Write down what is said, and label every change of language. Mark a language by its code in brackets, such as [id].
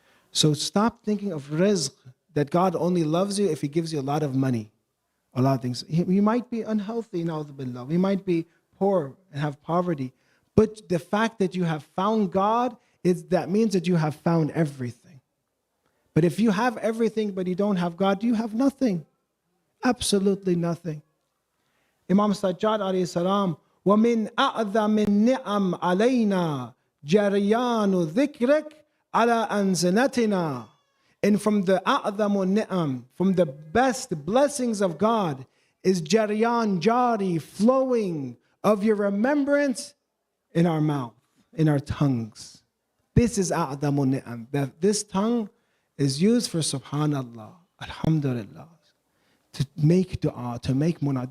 [en] So stop thinking of rizq, that God only loves you if He gives you a lot of money, a lot of things. You might be unhealthy, na'udhu billah. We might be poor and have poverty. But the fact that you have found God, that means that you have found everything. But if you have everything but you don't have God, you have nothing. Absolutely nothing. [ar] Imam Sajjad alayhi salam, وَمِنْ أَعْظَمِ النِّعَمْ عَلَيْنَا جَرْيَانُ ذِكْرِكَ عَلَىٰ أَنْزِنَتِنَا. [en] And from the [ar] أَعْظَمُ النِّعَمْ, [en] from the best blessings of God, is jaryan, jari, flowing of your remembrance in our mouth, in our tongues. This is [ar] أَعْظَمُ النِّعَمْ. [en] That this tongue is used for subhanallah, alhamdulillah, to make dua, to make munah.